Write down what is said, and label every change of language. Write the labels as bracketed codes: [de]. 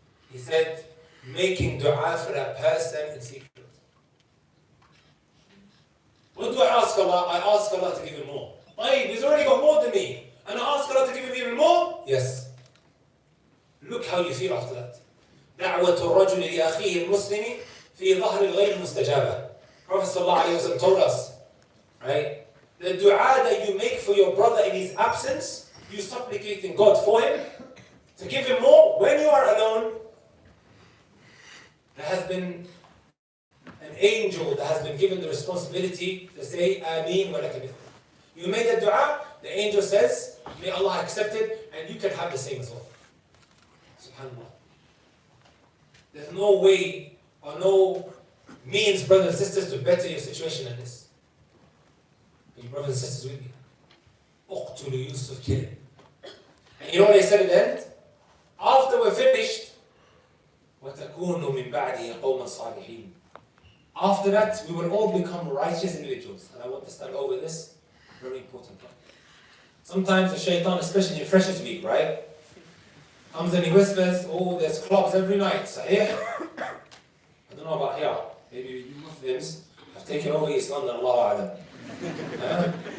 [en] He said, making dua for that person in secret. What do I ask Allah? I ask Allah to give him more. He's already got more than me. And I ask Allah to give him even more? Yes. Look how you feel after that. [ar] دعوة الرجل لأخيه المسلم في ظهر الغيب مستجابة. [en] Prophet ﷺ told us, right? The dua that you make for your brother in his absence, you supplicating God for him, to give him more when you are alone. There has been an angel that has been given the responsibility to say, Ameen wa laka mithlu. You made a dua, the angel says, may Allah accept it, and you can have the same as well. SubhanAllah. There's no way or no means, brothers and sisters, to better your situation than this. Are you brothers and sisters with me? Uqtulu Yusuf, kill him. And you know what they said at the end? [ar] After we're finished, وَتَكُونُ مِنْ بَعْدِهِ قَوْمًا صَالِحِينَ. [en] After that, we will all become righteous individuals. And I want to start over this very important point. Sometimes the shaitan, especially in Freshers Week, right? Comes and he whispers, oh, there's clubs every night. Sahih? I don't know about here. Maybe Muslims have taken over East London, Allahu A'lam.